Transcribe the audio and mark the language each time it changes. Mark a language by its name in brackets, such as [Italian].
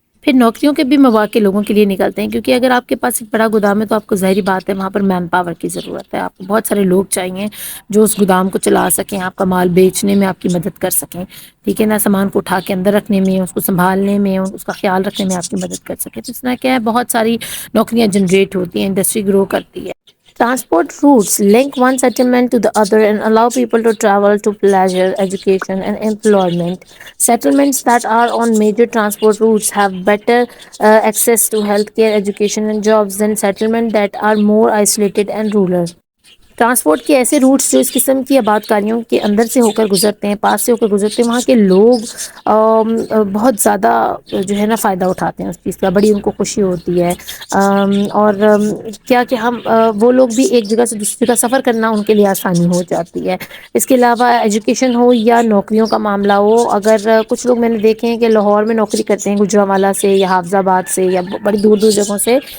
[Urdu] پھر نوکریوں کے بھی مواقع لوگوں کے لیے نکلتے ہیں کیونکہ اگر آپ کے پاس ایک بڑا گودام ہے تو آپ کو ظاہری بات ہے وہاں پر مین پاور کی ضرورت ہے. آپ کو بہت سارے لوگ چاہیے جو اس گودام کو چلا سکیں، آپ کا مال بیچنے میں آپ کی مدد کر سکیں، ٹھیک ہے نا، سامان کو اٹھا کے اندر رکھنے میں، اس کو سنبھالنے میں، اس کا خیال رکھنے میں آپ کی مدد کر سکیں. تو اس طرح کیا ہے بہت ساری نوکریاں جنریٹ ہوتی ہیں، انڈسٹری گرو کرتی ہے. [English] Transport routes link one settlement to the other and allow people to travel to pleasure, education, and employment. Settlements that are on major transport routes have better access to healthcare, education, and jobs than settlements that are more isolated and rural. [Urdu] Transport کے ایسے roots جو اس قسم کی آبادکاریوں کے اندر سے ہو کر گزرتے ہیں، پاس سے ہو کر گزرتے ہیں، وہاں کے لوگ بہت زیادہ جو ہے نا فائدہ اٹھاتے ہیں اس چیز کا، بڑی ان کو خوشی ہوتی ہے۔ اور کیا کہ ہم وہ لوگ بھی ایک جگہ سے دوسری جگہ سفر کرنا ان کے لیے آسانی ہو جاتی ہے۔ اس کے علاوہ ایجوکیشن ہو یا نوکریوں کا معاملہ ہو، اگر کچھ لوگ میں نے دیکھے ہیں کہ لاہور میں نوکری کرتے ہیں، گوجرانوالہ سے یا حافظ آباد سے یا بڑی دور دور جگہوں سے